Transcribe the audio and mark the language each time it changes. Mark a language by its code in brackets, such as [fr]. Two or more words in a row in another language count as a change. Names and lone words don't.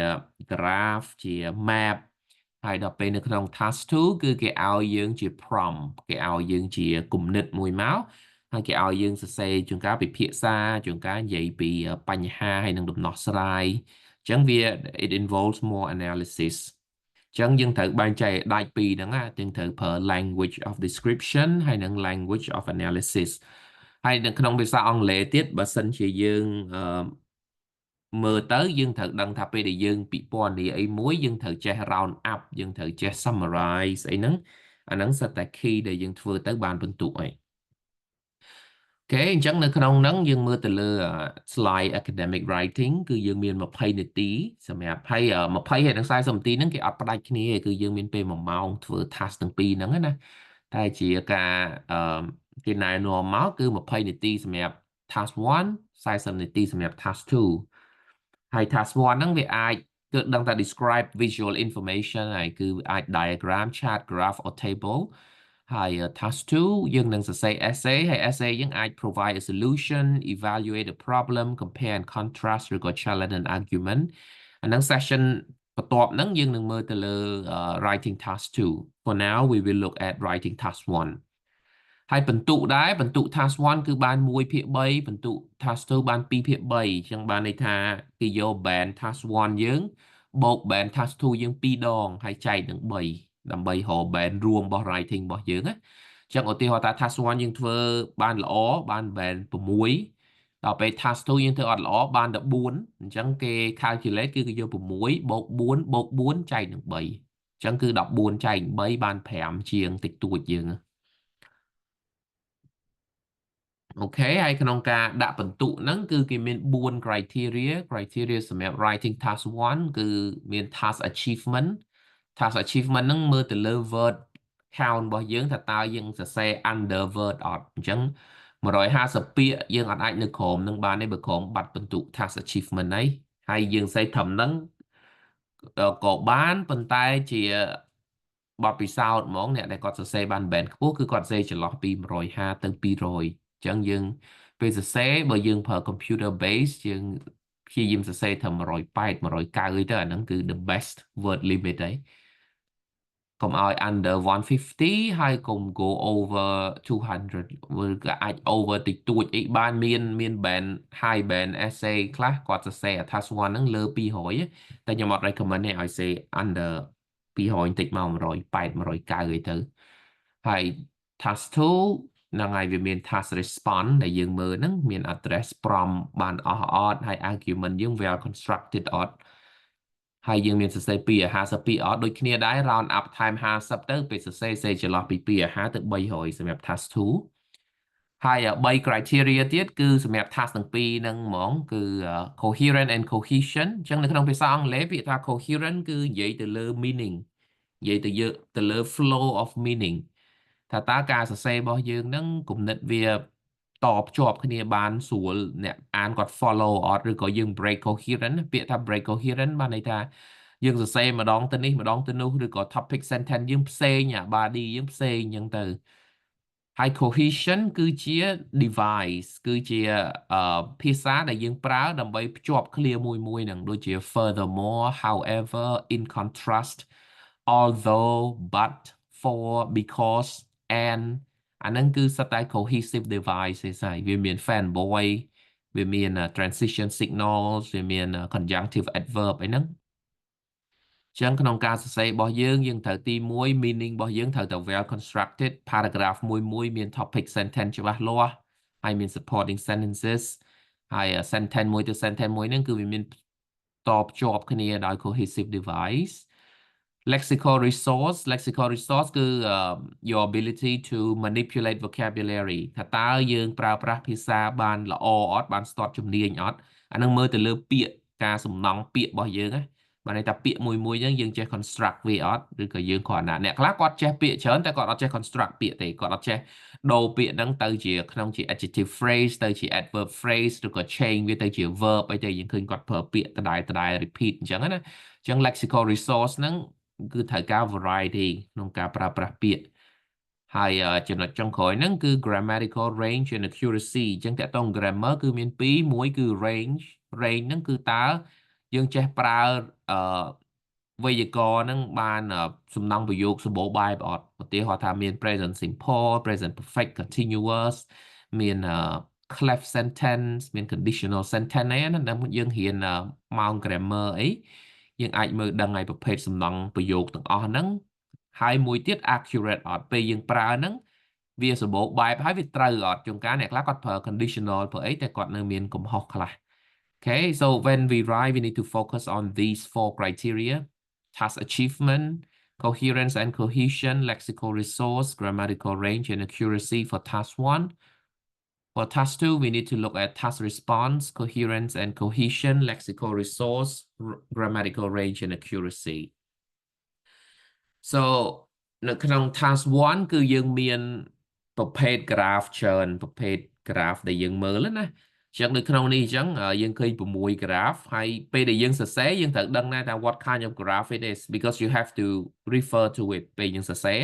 [km] graph ជា map ហើយដល់ពេលនៅក្នុង task 2គឺគេឲ្យយើងជា prompt គេឲ្យយើងជាគំនិតមួយមកហើយគេឲ្យយើងសរសេរជួនកាលពិភាក្សាជួនកាលនិយាយពីបញ្ហាហើយនឹងដំណោះស្រាយអញ្ចឹងវា [en] it involves more analysis [km] អញ្ចឹងយើងត្រូវបែងចែកដាច់ពីរហ្នឹងណាយើងត្រូវប្រើ [en] language of description [km] ហើយនិង [en] language of analysis [km] ហើយនៅក្នុងភាសាអង់គ្លេសទៀតបើសិនជាយើងមើលទៅយើង ត្រូវដឹងថាពេលដែលយើងពិពណ៌នាអីមួយយើងត្រូវចេះ [en] round up [km] យើងត្រូវចេះ summarize អីហ្នឹងអាហ្នឹងសិតតែ key ដែលយើងធ្វើទៅបានពិន្ទុអីអូខេអញ្ចឹងនៅក្នុងហ្នឹងយើងមើលទៅលើ [en] slide academic writing [km] គឺយើងមាន20នាទីសម្រាប់ហើយ20ហើយនិង40នាទីហ្នឹងគេអត់ផ្ដាច់គ្នាគឺយើង មានពេល1ម៉ោងធ្វើ task ទាំងពីរហ្នឹងណាតែជាការគេណែនាំមកគឺ20នាទីសម្រាប់ task 1 40នាទីសម្រាប់ task 2ហើយ task 1ហ្នឹងវាអាចគឺដឹងថា [en] describe visual information [km] ហើយគឺអាច [en] diagram chart graph or [km] table ហើយ task 2យើងនឹងសរសេរ essay ហើយ essay យើងអាច [en] provide a solution evaluate a problem compare and contrast [km] ឬក៏ [en] challenge an argument [km] អាហ្នឹង session បន្ទាប់ហ្នឹងយើងនឹងមើលទៅលើ writing [en] task 2 for now we will look at writing task 1 [km] ហើយបន្ទុកដែរបន្ទុក task 1គឺបាន1/3បន្ទុក task 2បាន2/3អញ្ចឹ ងបានន័យថាគេយក [en] band task 1 [km] យើងបូក [en] band task 2 [km] យើង2ដងហើយចែកនឹង3ដើម្បីរក band រួមរបស់ writing របស់យើងណាអញ្ចឹងឧទាហរណ៍ថា task 1យើងធ្វើបានល្អបាន band 6ដល់ពេល task 2យើងធ្វើអត់ល្អបាន14អញ្ចឹងគេ calculate គឺគេយក6បូក4បូក4ចែកនឹង3អញ្ចឹងគឺ14ចែក3បាន5ជាងតិចតួចយើង អូខេហើយក្នុងការដាក់បន្ទុកហ្នឹងគឺគេមាន4 criteria សម្រាប់ [en] writing task 1 [km] គឺមាន [en] task achievement task achievement [km] ហ្នឹងមើលទៅលើ [en] word count [km] របស់យើងថាតើយើងសរសេរ [en] under word [km] អត់អញ្ចឹង 150ពាក្យយើងអត់អាចនៅក្រោមនឹងបានទេបើក្រោមបាត់បន្ទុក [en] task achievement [km] ហ្នឹងហើយយើងសេត្រឹមហ្នឹងក៏បានប៉ុន្តែជាបទពិសោធន៍ហ្មងអ្នកដែលគាត់សរសេរបាន band ខ្ពស់គឺគាត់សរសេរចន្លោះពី150ទៅ200អញ្ចឹងយើងពេលសរសេរបើយើងប្រើ [en] computer base [km] យើង ព្យាយាមសរសេរត្រឹម180 190ទៅអាហ្នឹងគឺ [en] the best word limit [km] ហើយកុំឲ្យ under 150ហើយកុំ [en] go over 200 [km] វាក៏អាច over តិចតួចអីបានមាន [en] band high band essay [km] ខ្លះគាត់សរសេរ task 1ហ្នឹងលើ200តែខ្ញុំអត់ recommend ទេឲ្យសេ under 200បន្តិចមក180 190អីទៅហើយ task 2ហ្នឹងហើយវាមាន [en] task response [km] ដែលយើងមើលហ្នឹងមាន address prompt បានអស់អត់ហើយ argument យើង [en] well constructed [km] អត់ហើយយើងមានសរសេរ250ពីអត់ដូចគ្នាដែរ [en] round up time 50 [km] ទៅពេលសរសេរចន្លោះពី250ទៅ300សម្រាប់ task 2ហើយ3 criteria ទៀតគឺសម្រាប់ task ទាំងពីរហ្នឹងហ្មងគឺ [en] coherent and cohesion [km] អញ្ចឹងនៅក្នុងភាសាអង់គ្លេសពាក្យថា coherent គឺនិយាយទៅលើ meaning និយាយទៅលើ [en] flow of meaning [km] ថាតើការសរសេររបស់យើងហ្នឹងគំនិតវាតភ្ជាប់គ្នាបានស្រួលអ្នកអានគាត់ follow អ ត់ឬក៏យើង [en] break coherent [km] ពាក្យថា [en] break coherent [km] បានន័យថាយើងសរសេរម្ដងទៅនេះម្ដងទៅនោះឬក៏ [en] topic sentence [km] យើងផ្សេងអា body យើងផ្សេងអញ្ចឹង ទៅហើយ cohesion គឺជា device គឺជាភាសាដែលយើងប្រើដើម្បីភ្ជាប់ឃ្លាមួយហ្នឹងដូចជា [en] furthermore however in contrast although but for because and [km] អាហ្នឹងគឺសិតតែ [en] cohesive device [km] ទេស្អីវាមាន fanboy វាមាន [en] transition signals [km] វាមាន [en] conjunctive adverb [km] អីហ្នឹងចឹងក្នុងការសរសេររបស់យើងត្រូវទី1 meaning របស់យើងត្រូវតែ [en] well constructed paragraph [km] មួយមាន [en] topic sentence [km] ច្បាស់លាស់ហើយមាន [en] supporting sentences [km] ហើយ sentence មួយទៅ sentence មួយហ្នឹងគឺវាមានតភ្ជាប់គ្នាដោយ [en] cohesive device lexical resource [km] គឺ [en] your ability to manipulate vocabulary [km] ថាតើយើងប្រើប្រាស់ភាសាបានល្អអត់បានស្ទាត់ជំនាញអត់អានឹងមើលទៅលើពាក្យការសំណង់ពាក្យរបស់យើងណាបានន័យថាពាក្យមួយហ្នឹងយើងចេះ construct វាអត់ឬក៏យើងគ្រាន់តែអ្នកខ្លះគាត់ចេះពាក្យច្រើនតែគាត់អត់ចេះ construct ពាក្យទេ គាត់អត់ចេះដូរពាក្យហ្នឹងទៅជាក្នុងជា [en] adjective phrase [km] ទៅជា [en] adverb phrase [km] ឬក៏ change វាទៅជា verb អីទៅយើងឃើញគាត់ប្រើពាក្យដដែល repeat អញ្ចឹងណាអញ្ចឹង [en] lexical resource [km] ហ្នឹងគឺត្រូវការ variety ក្នុងការប្រើប្រា ស់ពាក្យហើយចំណុចចុងក្រោយហ្នឹងគឺ [en] grammatical range and accuracy [km] អញ្ចឹងតើតើ grammar គឺមាន2មួយគឺ range ហ្នឹងគឺតើយើងចេះប្រើវេយ្យាករណ៍ហ្នឹងបានសំ ណង់ប្រយោគសម្បូរបែបអត់ឧទាហរណ៍ថាមាន [en] present simple present perfect continuous [km] មាន [en] clef sentence [km] មាន [en] conditional sentence [km] អីណាដែល យើងរៀនម៉ោង grammar អីយើងអាចមើលដឹងឲ្យប្រភេទសំណង់ប្រយោគទាំងអស់ហ្នឹងហើយមួយទៀត accurate អត់ពេលយើងប្រើហ្នឹងវាសម្បូរបែបហើយវាត្រូវអត់ជួនកាលអ្នកខ្លះគាត់ប្រើ conditional ប្រើអីតែគាត់នៅមានកំហុសខ្លះ [en] Okay, so when we write, we need to focus on these 4 criteria: task achievement, coherence and cohesion, lexical resource, grammatical range, and accuracy for task 1. For task 2, we need to look at task response, coherence and cohesion, lexical resource, grammatical range, and accuracy. [km] So នៅក្នុង task 1 គឺយើងមានប្រភេទ graph ច្រើនប្រភេទ graph ដែលយើងមើលណាអញ្ចឹងនៅក្នុងនេះអញ្ចឹងយើងឃើញ6 graph ហើយពេលដែលយើងសរសេរយើងត្រូវដឹងដែរថា [en] what kind of graph it is because you have to refer to it [km] ពេលយើងសរសេរ